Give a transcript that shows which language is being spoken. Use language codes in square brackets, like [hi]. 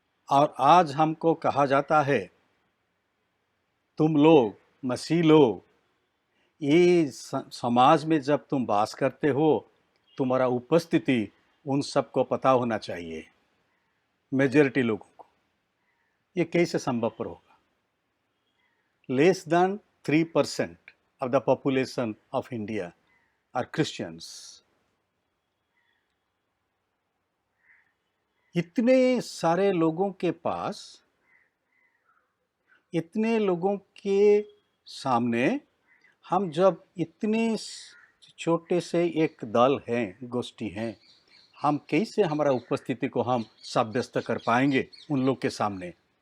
[hi] और आज हमको कहा जाता है, तुम लोग मसीह लोग, ये समाज में जब तुम वास करते हो, तुम्हारा उपस्थिति उन सबको पता होना चाहिए, मेजॉरिटी लोगों को। ये कैसे संभव होगा? [en] Less than 3% of the population of India are Christians. [hi] इतने सारे लोगों के पास, इतने लोगों के सामने हम जब इतने छोटे से एक दल हैं, गोष्ठी हैं, हम कैसे हमारा उपस्थिति को हम साब्यस्त कर पाएंगे उन लोग के सामने?